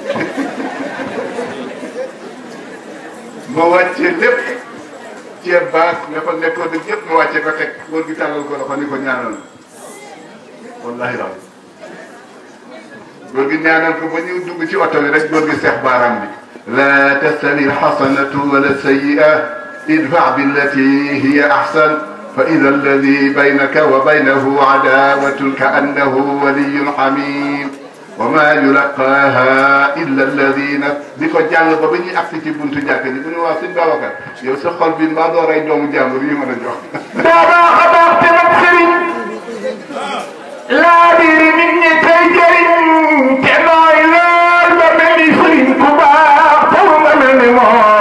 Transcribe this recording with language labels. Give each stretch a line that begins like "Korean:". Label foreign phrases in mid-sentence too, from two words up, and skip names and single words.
Wolof: ma wàccee lépp ceeb baax nga fa nekkoon dëgg yëpp ma wàccee ko teg góor gi tàllal ko loxo ni ko ñaanal wallahi la góor gi ñaanal ko ba ñu dugg ci oto bi rek góor gi seex baaraam bi
Arabic: لا تستوي الحسنة ولا السيئة ادفع بالتي هي أحسن فإذا الذي بينك وبينه عداوة كأنه ولي حميم وما يلقاها إلا الذين
Wolof: di ko jàng ba ba ñuy agsi ci buntu jàkk ji bu ñu waa sëñ Babacar yow sa xol bi mbaa doo rey doomu jàmbur yi mën a jox daama xabaar te nag sëriñ laa biiri nit ñi tey jëriñ te nooy lool ba mel ni sëriñ bu baax taw nga mel ni moom